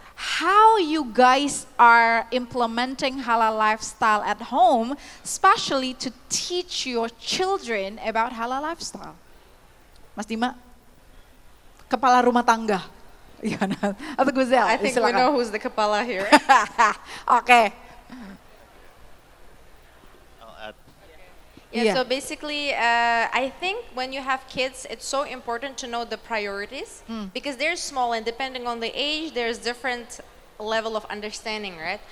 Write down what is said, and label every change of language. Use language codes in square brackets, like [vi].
[en] How you guys are implementing halal lifestyle at home, especially to teach your children about halal lifestyle? [id] Mas Dima, kepala rumah tangga. Gimana? Atau Guzel? [en] I think we know who's the kepala here. Oke. Yeah, Yeah. so basically, I think when you have kids, it's so important to know the priorities because they're small and depending on the age, there's different level of understanding, right?